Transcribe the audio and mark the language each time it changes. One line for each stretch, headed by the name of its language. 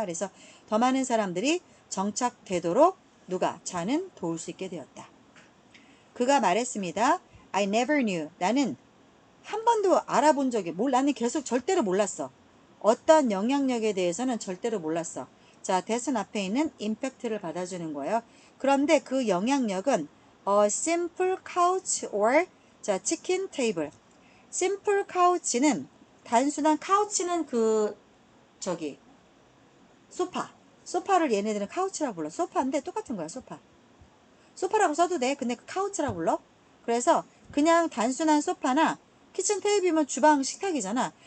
Korean: 그래서 더 많은 사람들이 정착되도록 누가? 자는 도울 수 있게 되었다. 그가 말했습니다.
English: I never knew.
Korean: 나는 한 번도 알아본 적이 나는 계속 절대로 몰랐어. 어떤 영향력에 대해서는 절대로 몰랐어. 자, that은 앞에 있는 impact를 받아주는 거예요. 그런데 그 영향력은
English: a simple couch or
Korean: 자,
English: chicken table.
Korean: simple couch는 단순한 couch는 그 저기 소파를 얘네들은 카우치라고 불러. 소파인데 똑같은 거야, 소파. 소파라고 써도 돼. 근데 그 카우치라고 불러. 그래서 그냥 단순한 소파나 키친 테이블이면 주방 식탁이잖아.